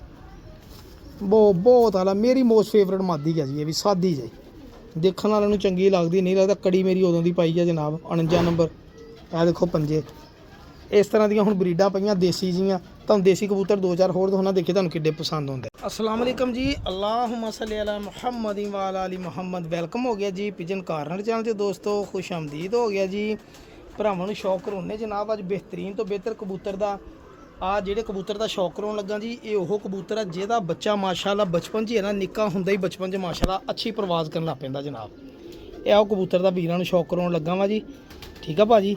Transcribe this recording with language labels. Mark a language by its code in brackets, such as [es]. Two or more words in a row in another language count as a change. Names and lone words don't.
[pa] ਬਹੁਤ ਆਲਾ ਮੇਰੀ [en] most favourite [pa] ਮਾਦੀ ਹੈ ਜੀ। ਇਹ ਵੀ ਸਾਦੀ ਜੀ, ਦੇਖਣ ਵਾਲਿਆਂ ਨੂੰ ਚੰਗੀ ਲੱਗਦੀ ਨਹੀਂ ਲੱਗਦਾ। ਕੜੀ ਮੇਰੀ ਉਦੋਂ ਦੀ ਪਾਈ ਆ ਜਨਾਬ 49 ਨੰਬਰ। ਇਹ ਦੇਖੋ ਪੰਜੇ। ਇਸ ਤਰ੍ਹਾਂ ਦੀਆਂ ਹੁਣ ਬਰੀਡਾਂ ਪਈਆਂ ਦੇਸੀ ਜੀਆਂ। ਤੁਹਾਨੂੰ ਦੇਸੀ ਕਬੂਤਰ 2-4 ਹੋਰ ਦਿਖਾਉਣਾ, ਦੇਖੇ ਤੁਹਾਨੂੰ ਕਿੱਡੇ ਪਸੰਦ ਹੁੰਦੇ। [ar] السلام عليكم जी। اللهم صل على محمد و على آل محمد. [ur] ویلکم ہو گیا جی پیجن کارنر چینل سے دوستوں. خوش آمدید ہو گیا جی. [pa] ਭਰਾਵਾਂ ਨੂੰ ਸ਼ੌਕ ਕਰਾਉਣੇ ਜਨਾਬ ਅੱਜ ਬਿਹਤਰੀਨ ਤੋਂ ਬਿਹਤਰ ਕਬੂਤਰ ਦਾ। ਆ ਜਿਹੜੇ ਕਬੂਤਰ ਦਾ ਸ਼ੌਕ ਕਰਾਉਣ ਲੱਗਾ ਜੀ, ਇਹ ਉਹ ਕਬੂਤਰ ਆ ਜਿਹਦਾ ਬੱਚਾ ਮਾਸ਼ਾਅੱਲਾ ਬਚਪਨ 'ਚ ਹੀ ਹੈ ਨਾ, ਨਿੱਕਾ ਹੁੰਦਾ ਹੀ ਬਚਪਨ 'ਚ ਮਾਸ਼ਾਅੱਲਾ ਅੱਛੀ ਪ੍ਰਵਾਜ਼ ਕਰਨ ਲੱਗ ਪੈਂਦਾ ਜਨਾਬ। ਇਹ ਉਹ ਕਬੂਤਰ ਦਾ ਵੀਰਾਂ ਨੂੰ ਸ਼ੌਕ ਕਰਾਉਣ ਲੱਗਾ ਵਾ ਜੀ। ਠੀਕ ਆ ਭਾਜੀ।